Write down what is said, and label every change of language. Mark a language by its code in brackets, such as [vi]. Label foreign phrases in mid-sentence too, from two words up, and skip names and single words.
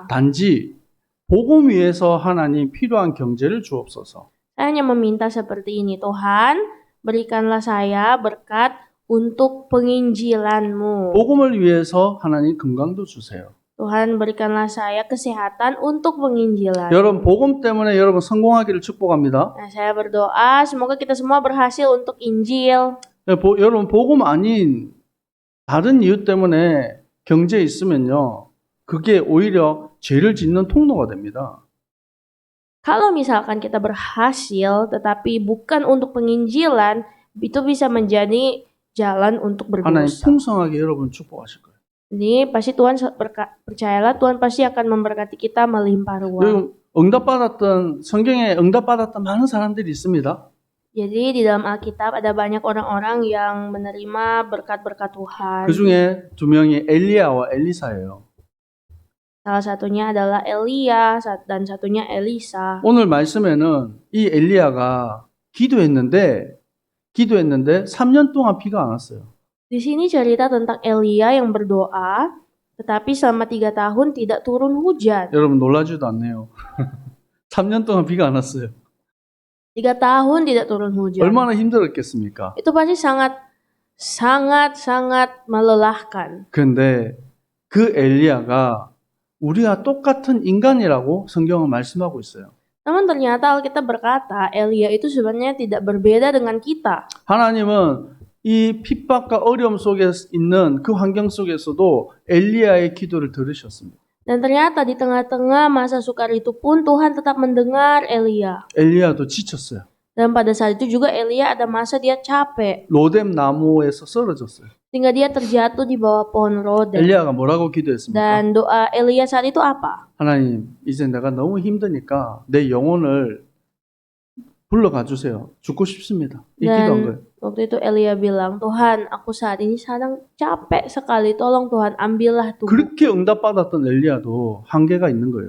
[ko] 단지 복음 위에서 하나님 필요한 경제를 주옵소서. [id] Saya hanya meminta seperti ini, Tuhan, berikanlah saya berkat untuk penginjilan-Mu. [ko] 복음을 위해서 하나님 건강도 주세요. [id] Tuhan, berikanlah saya kesehatan untuk penginjilan. [ko] 여러분 복음 때문에 여러분 성공하기를 축복합니다. [id] Nah, saya berdoa semoga kita semua berhasil untuk Injil. [ko] 여러분 복음 아닌 다른 이유 때문에 경제에 있으면요. 그게 오히려 죄를 짓는 통로가 됩니다. [id] Kalau misalkan kita berhasil tetapi bukan untuk penginjilan, itu bisa menjadi jalan untuk 하나님 berdosa. [ko] 풍성하게 여러분 축복하실 거예요. [id] Ini pasti Tuhan percayalah Tuhan pasti akan memberkati kita melimpah ruah. [ko] 여러분 성경에 응답받았던 많은 사람들이 있습니다. [id] Jadi di dalam Alkitab ada banyak orang-orang yang menerima berkat-berkat Tuhan. [ko] 그 중에 두 명이 엘리야와 엘리사예요. [id] Salah satunya adalah Elia dan satunya Elisa. [ko] 오늘 말씀에는 이 엘리야가 기도했는데 3년 동안 비가 안 왔어요. [id] Di sini cerita tentang Elia yang berdoa, tetapi selama 3 tahun tidak turun hujan. [ko] 여러분 놀라지도 않네요. 3년 동안 비가 안 왔어요. [id] 3 tahun tidak turun hujan. [ko] 얼마나 힘들었겠습니까? [id] Itu pasti sangat melelahkan. [ko] 그런데 그 엘리야가 우리와 똑같은 인간이라고 성경은 말씀하고 있어요. [id] Namun ternyata Alkitab berkata, Elia itu sebenarnya tidak berbeda dengan kita. [ko] 하나님은 이 핍박과 어려움 속에 있는 그 환경 속에서도 엘리야의 기도를 들으셨습니다. [id] Dan ternyata di tengah-tengah masa sukar itu pun Tuhan tetap mendengar Elia. [ko] 엘리야도 지쳤어요. [id] Dan pada saat itu juga Elia ada masa dia capek. [ko] 로뎀 나무에서 쓰러졌어요. [id] Sehingga dia terjatuh di bawah pohon rodem. [ko] 엘리야가 뭐라고 기도했습니까? [id] Dan doa Elia saat itu apa? [ko] 하나님, 이제 내가 너무 힘드니까 내 영혼을 불러가 주세요. 죽고 싶습니다. 이 기도한 거예요. [id] Waktu itu Elia bilang, Tuhan, aku saat ini sedang capek sekali. Tolong Tuhan, ambillah tubuh. [ko] 그렇게 응답받았던 엘리야도 한계가 있는 거예요.